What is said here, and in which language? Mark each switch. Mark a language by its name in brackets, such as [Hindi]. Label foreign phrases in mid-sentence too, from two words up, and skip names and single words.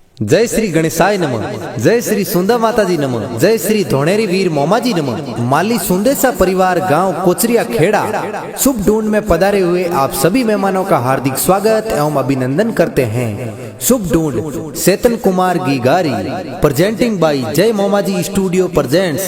[Hindi] जय श्री गणेशाय नमः। जय श्री सुंदर माताजी नमः। जय श्री धोणेरी वीर मोमाजी नमः। माली सुंदेसा परिवार गांव कोचरिया खेड़ा शुभ ढूंढ में पधारे हुए आप सभी मेहमानों का हार्दिक स्वागत एवं अभिनंदन करते हैं। शुभ ढूंढ सेतन कुमार गीगारी [English] presenting by [Hindi] जय मोमाजी स्टूडियो प्रेजेंट्स।